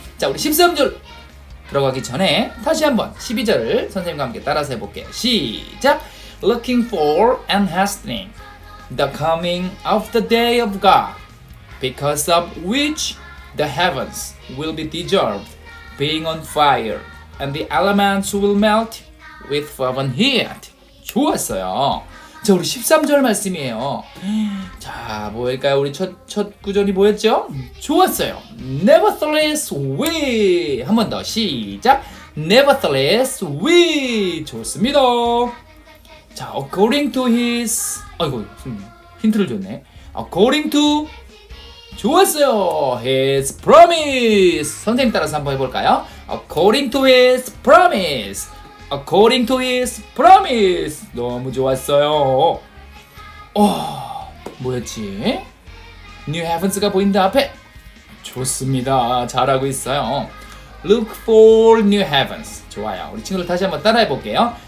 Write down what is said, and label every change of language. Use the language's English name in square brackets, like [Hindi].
[Korean] 자, 우리 13절 들어가기 전에 다시 한번 12절을 선생님과 함께 따라서 해볼게요. 시작. [English] Looking for and hastening the coming of the day of God, because of which the heavens will be dissolved, being on fire, and the elements will melt with fervent heat. [Korean] 좋았어요. 자, 우리 13절 말씀이에요. 자, 뭐일까요? 우리 첫 구절이 뭐였죠? 좋았어요. [English] Nevertheless we. [Korean] 한 번 더 시작. [English] Nevertheless we. [Korean] 좋습니다. 자, [English] according to his. [Korean] 아이고, 힌트를 줬네. [English] According to. [Korean] 좋았어요. [English] His promise. [Korean] 선생님 따라서 한번 해볼까요? [English] According to his promise. According to his promise. [Korean] 너무 좋았어요. 뭐였지? [English] New heavens [Korean] 가 보인다 앞에. 좋습니다. 잘하고 있어요. [English] Look for new heavens. [Korean] 좋아요. 우리 친구들 다시 한번 따라해 볼게요.